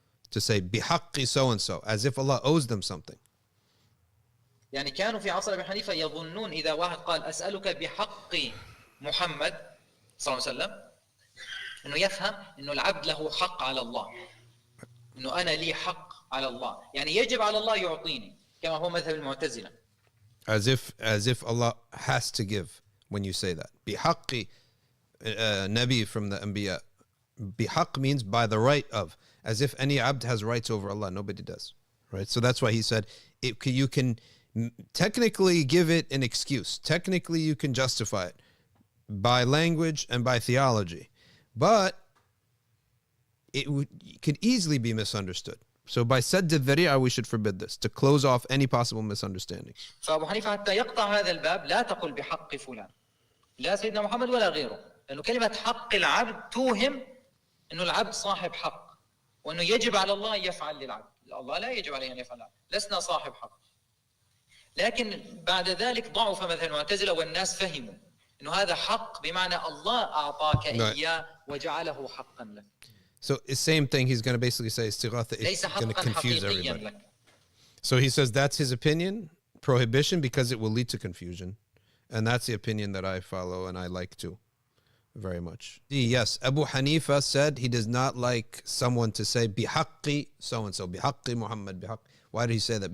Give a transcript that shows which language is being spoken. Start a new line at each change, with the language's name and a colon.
English: To say بحق so and so, as if Allah owes them something.
Arabic: يعني كانوا في عصر أبي حنيفة يظنون إذا واحد قال أسألك بحق محمد صلى الله عليه وسلم، إنه يفهم إنه العبد له حق على الله، إنه أنا لي حق على الله، يعني يجب على الله يعطيني، كما هو مذهب المعتزلة.
English: As if Allah has to give when you say that.
Arabic: بحق
English: Nabi from the Anbiya. Bihaq means by the right of, as if any abd has rights over Allah. Nobody does, right? So that's why he said you can technically give it an excuse. Technically you can justify it by language and by theology, but it could easily be misunderstood. So by sadd al-dhari'a, we should forbid this, to close off any possible misunderstanding.
Arabic: فأبو حنيفة حتى يقطع هذا الباب لا تقل بحق فلان لا سيدنا محمد ولا غيره، لأنه كلمة حق العبد توهم أنه العبد صاحب حق وأنه يجب على الله أن يفعل للعبد. الله لا يجب عليه أن يفعل، لسنا صاحب حق. لكن بعد ذلك ضعف مثلا المعتزلة والناس فهموا أنه هذا حق بمعنى الله أعطاك إياه وجعله حقا لك.
English: So the same thing, he's going to basically say Istighatha is going to confuse everybody. So he says that's his opinion, prohibition, because it will lead to confusion. And that's the opinion that I follow and I like too, very much. Yes, Abu Hanifah said he does not like someone to say bihaqqi so-and-so, bihaqqi Muhammad, bihaqqi. Why did he say that?